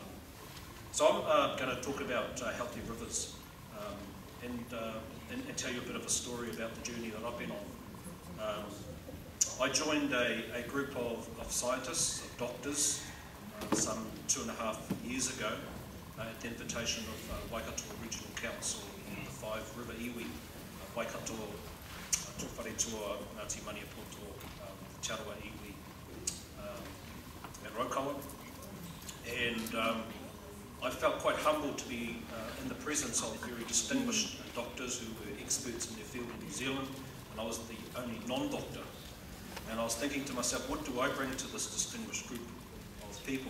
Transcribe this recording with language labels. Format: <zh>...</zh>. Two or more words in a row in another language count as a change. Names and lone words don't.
<en>So I'm going to talk about healthy rivers and tell you a bit of a story about the journey that I've been on. I joined a group of scientists, of doctors, some 2.5 years ago at the invitation of Waikato Regional Council, the 5 River Iwi, Waikato, Tuwharetua, Ngāti Maniapoto, Te Arawa Iwi, and Raukawa. And I felt quite humbled to be in the presence of very distinguished doctors who were experts in their field in New Zealand, and I was the only non-doctor. And I was thinking to myself, what do I bring to this distinguished group of people?</en>